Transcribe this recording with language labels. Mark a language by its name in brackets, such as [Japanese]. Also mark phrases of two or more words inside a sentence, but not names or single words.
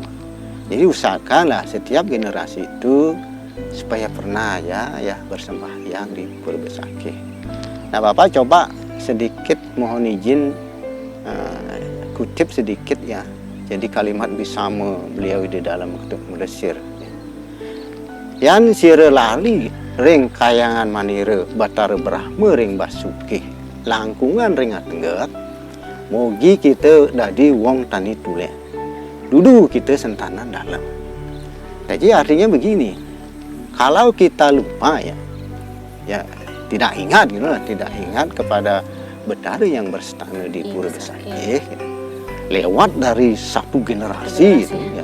[Indonesian] Jadi usahakanlah setiap generasi itu supaya pernah ya bersembahyang di Pura Besakih. Nah Bapak coba sedikit mohon izin kutip sedikit ya. Jadi kalimat Bisama beliau di dalam Kutub Mesir. [Balinese] Yan sira lali ring kayangan manira Batara Brahma ring Basuki langkungan ring atenggak mogi kita dadi wong tani tule dudu kita sentanan dalam. [Indonesian] Jadi artinya begini, kalau kita lupa ya tidak ingat gitu lah, tidak ingat kepada Betara yang berstana di Pura Besakih lewat dari satu generasi gitu, ya.